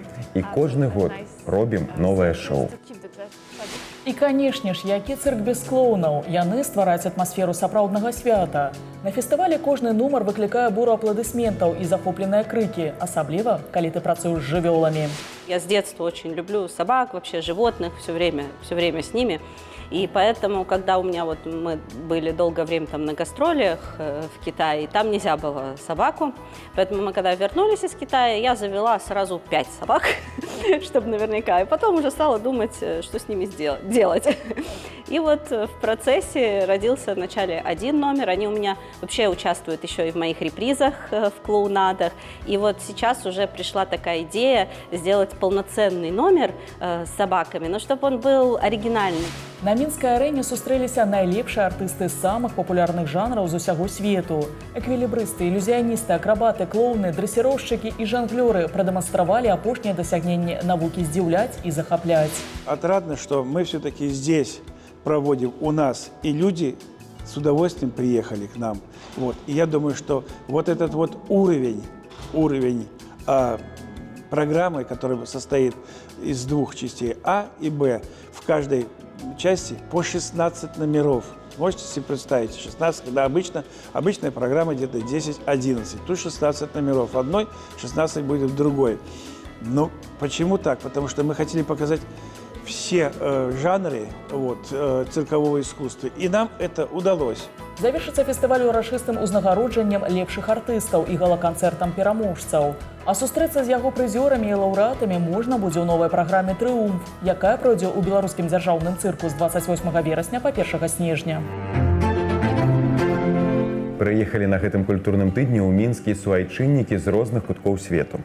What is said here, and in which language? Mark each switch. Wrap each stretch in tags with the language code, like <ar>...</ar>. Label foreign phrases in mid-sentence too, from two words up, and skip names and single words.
<be>І кожны год робім новае шоу. І, канешне ж, які цырк без клоунаў. Яны ствараюць атмасферу сапраўднага свята. На фестывале кожны нумар выклікае буру апладысментаў і захопленыя крыкі, асабліва, калі ты працуеш з жывёламі.</be> <ru>Я с детства очень люблю собак, вообще животных, все время с ними. И поэтому, когда мы были долгое время там на гастролях в Китае, там нельзя было собаку. Поэтому мы, когда вернулись из Китая, я завела сразу 5 собак, чтобы наверняка. И потом уже стала думать, что с ними делать. И вот в процессе родился вначале 1 номер. Они у меня вообще участвуют еще и в моих репризах в клоунадах. И вот сейчас уже пришла такая идея сделать полноценный номер с собаками, но чтобы он был оригинальный.</ru> <be>На мінскай арэне сустрэліся найлепшыя артысты з самых папулярных жанраў з усяго свету. Эквілібрысты, ілюзіяністы, акрабаты, клоуны, дрэсіроўшчыкі і жанглёры прадэманстравалі апошнія дасягненні навукі здзіўляць і захапляць.</be> <ru>Отрадно, что мы все-таки здесь проводим у нас, и люди с удовольствием приехали к нам. Вот. И я думаю, что вот этот вот уровень программы, которая состоит из двух частей А и Б, в каждой части по 16 номеров. Можете себе представить, 16, когда обычная программа где-то 10-11. Тут 16 номеров в одной, 16 будет в другой. Ну, почему так? Потому что мы хотели показать все жанры циркового искусства, и нам это удалось.</ru> <be>Завершыцца фестываль урачыстым узнагароджаннем лепшых артыстаў і гала-канцэртам пераможцаў. А сустрэцца з яго прызёрамі і лаўрэатамі можна будзе ў новай праграме «Трыумф», якая пройдзе ў беларускім дзяржаўным цырку з 28 верасня па 1 снежня. Прыехалі на гэтым культурным тыдні ў мінскі суайчыннікі з розных куткоў свету.</be>